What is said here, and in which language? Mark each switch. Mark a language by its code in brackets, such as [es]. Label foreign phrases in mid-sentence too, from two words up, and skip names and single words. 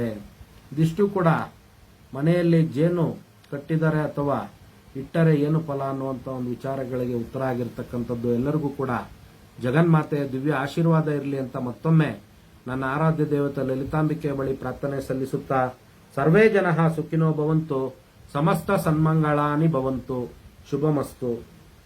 [kn] ಇದಿಷ್ಟು ಕೂಡ ಮನೆಯಲ್ಲಿ ಜೇನು ಕಟ್ಟಿದರೆ ಅಥವಾ ಇಟ್ಟರೆ ಏನು ಫಲ ಅನ್ನುವಂಥ ಒಂದು ವಿಚಾರಗಳಿಗೆ ಉತ್ತರ ಆಗಿರ್ತಕ್ಕಂಥದ್ದು. ಎಲ್ಲರಿಗೂ ಕೂಡ ಜಗನ್ಮಾತೆಯ ದಿವ್ಯ ಆಶೀರ್ವಾದ ಇರಲಿ ಅಂತ ಮತ್ತೊಮ್ಮೆ ನನ್ನ ಆರಾಧ್ಯ ದೇವತೆ ಲಲಿತಾಂಬಿಕೆ ಬಳಿ ಪ್ರಾರ್ಥನೆ ಸಲ್ಲಿಸುತ್ತಾ, [sa] ಸರ್ವೇ ಜನಃ ಸುಖಿನೋ ಭವಂತು, ಸಮಸ್ತ ಸನ್ಮಂಗಳಾನಿ ಭವಂತು, ಶುಭಮಸ್ತು.